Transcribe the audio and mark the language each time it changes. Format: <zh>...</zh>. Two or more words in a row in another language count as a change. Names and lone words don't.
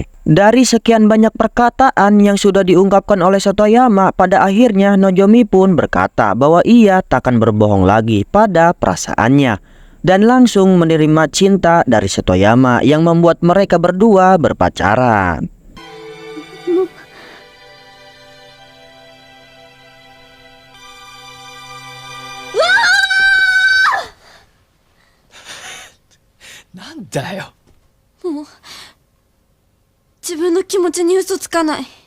<id>Dari sekian banyak perkataan yang sudah diungkapkan oleh Satoyama, pada akhirnya Nozomi pun berkata bahwa ia takkan berbohong lagi pada perasaannya dan langsung menerima cinta dari Satoyama yang membuat mereka berdua berpacaran.</id> <ja>なんだ よ. 自分の気持ちに嘘つかない。</ja>